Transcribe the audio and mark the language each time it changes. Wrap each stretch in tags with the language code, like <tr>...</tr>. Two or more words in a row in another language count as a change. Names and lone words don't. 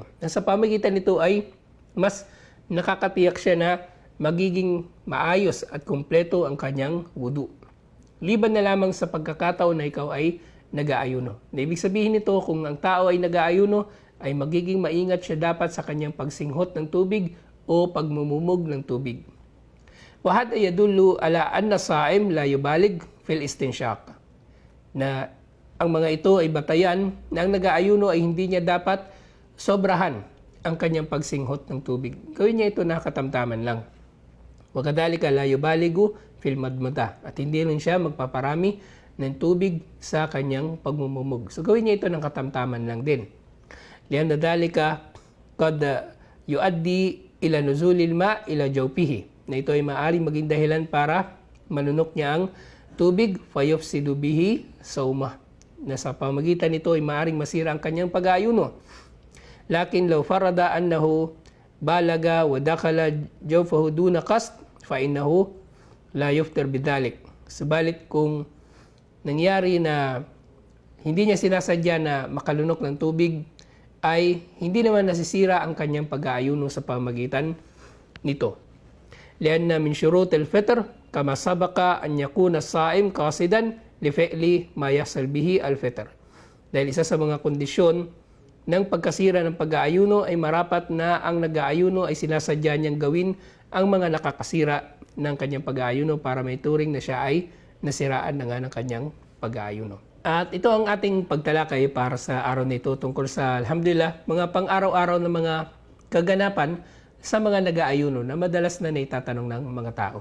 <tl>Sa pamagitan nito ay mas nakakatiyak siya na magiging maayos at kumpleto ang kanyang wudu. Liban na lamang sa pagkakataon na ikaw ay nag-aayuno. Na ibig sabihin nito, kung ang tao ay nag-aayuno, ay magiging maingat siya dapat sa kanyang pagsinghot ng tubig o pagmumumog ng tubig.</tl> <ar>وهذا يدل على أن الصائم لا يبالغ في الاستنشاق.</ar> <tl>Na ang mga ito ay batayan na ang nag-aayuno ay hindi niya dapat sobrahan ang kanyang pagsinghot ng tubig. Gawin niya ito na katamtaman lang.</tl> <ar>وكذلك لا يبالغ في المضمضة.</ar> <tl>At hindi rin siya magpaparami ng tubig sa kanyang pagmumumog. So gawin niya ito ng katamtaman lang din.</tl> <ar>لأن ذلك قد يؤدي إلى نزول الماء إلى جوفه.</ar> <tl>Na ito ay maaaring maging dahilan para manunok niya ang tubig,</tl> <ar>فيفسد به صومه.</ar> <tl>Na sa pamagitan nito ay maaaring masira ang kanyang pag-aayuno.</tl> <ar>لكن لو فرض أنه بلع ودخل جوفه دون قصد فإنه لا يفطر بذلك.</ar> <tl>Subalit kung nangyari na hindi niya sinasadya na makalunok ng tubig, ay hindi naman nasisira ang kanyang pag-aayuno sa pamagitan nito.</tl> <ar>لأن من شروط الفطر كما سبق أن يكون الصائم قاصدا لفعل ما يحصل به الفطر.</ar> <tl>Dahil isa sa mga kondisyon ng pagkasira ng pag-aayuno ay marapat na ang nag-aayuno ay sinasadya niyang gawin ang mga nakakasira ng kanyang pag-aayuno para may turing na siya ay nasiraan na nga ng kanyang pag-aayuno. At ito ang ating pagtalakay para sa araw na ito tungkol sa, alhamdulillah, mga pang-araw-araw na mga kaganapan sa mga nag-aayuno na madalas na naitatanong ng mga tao.</tl>